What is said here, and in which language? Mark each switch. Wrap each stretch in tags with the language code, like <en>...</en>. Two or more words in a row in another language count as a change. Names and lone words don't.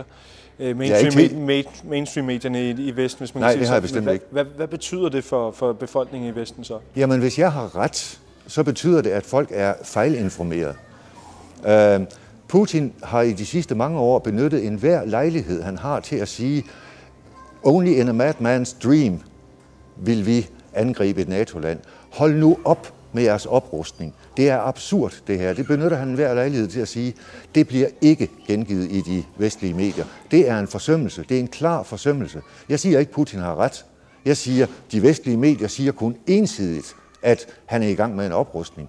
<da>Mainstream-medierne i Vesten, hvis man Nej, kan sige. Det har jeg bestemt ikke. Hvad betyder det for befolkningen i Vesten så? Jamen, hvis jeg har ret, så betyder det, at folk er fejlinformeret. Putin har i de sidste mange år benyttet enhver lejlighed, han har til at sige,</da> <en>only in a madman's dream</en> <da>vil vi angribe et NATO-land. Hold nu op med jeres oprustning. Det er absurd, det her. Det benytter han enhver lejlighed til at sige, det bliver ikke gengivet i de vestlige medier. Det er en forsømmelse. Det er en klar forsømmelse. Jeg siger ikke, Putin har ret. Jeg siger, de vestlige medier siger kun ensidigt, at han er i gang med en oprustning.</da>